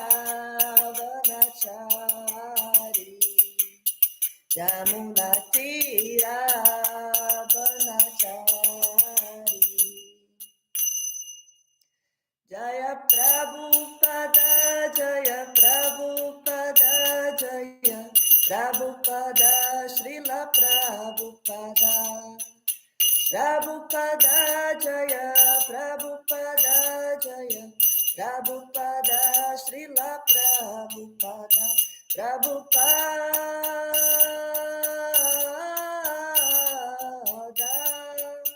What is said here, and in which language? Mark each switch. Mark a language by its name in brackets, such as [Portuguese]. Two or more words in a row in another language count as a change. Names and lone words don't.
[Sanskrit] वनचारी यमुनातीर वनचारी जय प्रभुपाद जय प्रभुपाद जय प्रभुपाद श्रील प्रभुपाद प्रभुपाद जय प्रभुपाद जय प्रभुपाद श्रील प्रभुपाद प्रभुपाद